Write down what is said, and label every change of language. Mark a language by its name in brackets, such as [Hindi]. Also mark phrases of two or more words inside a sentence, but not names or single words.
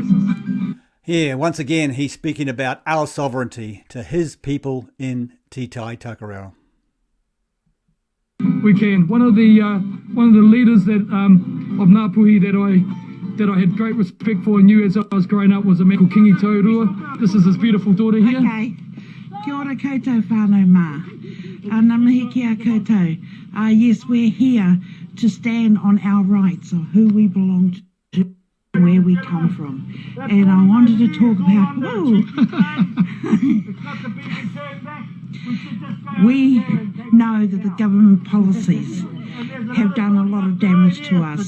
[English] Yeah, once again, he's speaking about our sovereignty to his people in Te Tai Tokerau. We can. One of the leaders that of Ngāpuhi that I had great respect for and knew as I was growing up was a man called Kingi Taurua. This is his beautiful daughter here. Okay. [Māori] Kia ora koutou whānau mā. Ngā mihi kia koutou. [English] Yes, we're here to stand on our rights of who we belong to, where we come from. And I wanted to talk about... We know that the government policies have done a lot of damage to us.